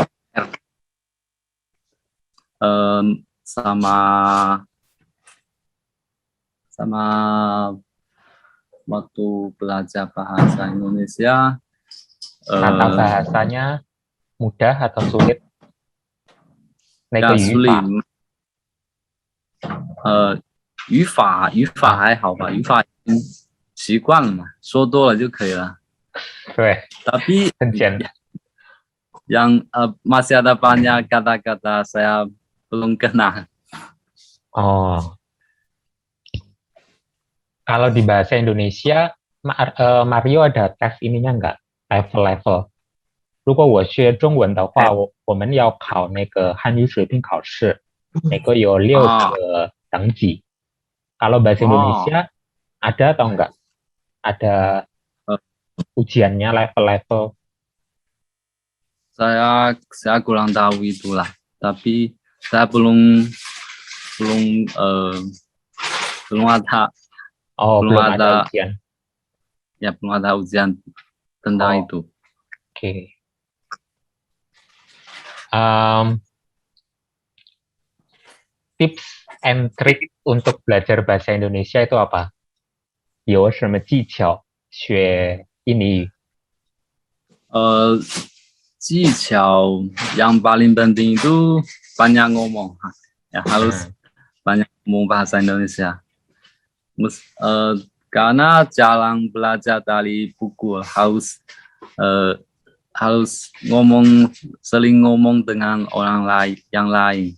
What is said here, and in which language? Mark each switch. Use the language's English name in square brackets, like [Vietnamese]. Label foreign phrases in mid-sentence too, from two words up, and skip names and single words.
[Indonesian] Sama waktu belajar bahasa Indonesia, kata bahasanya mudah atau sulit? [Chinese] 那个 [Indonesian] ya [Chinese] 语 [Indonesian] sulit. [Chinese] 法，语法还好吧，语法已经习惯了嘛，说多了就可以了。对， [Indonesian] Tapi [Chinese] 很简单。 [Indonesian] yang masih ada banyak kata-kata saya belum kenal. Oh, kalau di bahasa Indonesia, Mario ada tes ininya nggak? Level-level. [Chinese] 如果我学中文的话，我们要考那个汉语水平考试，那个有6个等级。 [Indonesian] Kalau bahasa Indonesia ada atau enggak? Ada ujiannya level-level. Saya kurang tahu itulah, tapi saya belum ada belum ada ujian. Ya, belum ada ujian tentang itu. Oke. [English] Tips and trick [Indonesian] untuk belajar bahasa Indonesia itu apa? [Chinese] 有什么技巧学印尼语？ [Indonesian] 技巧 yang paling penting itu banyak ngomong, ya harus banyak ngomong bahasa Indonesia. Karena jarang belajar dari buku, harus sering ngomong dengan orang lain yang lain.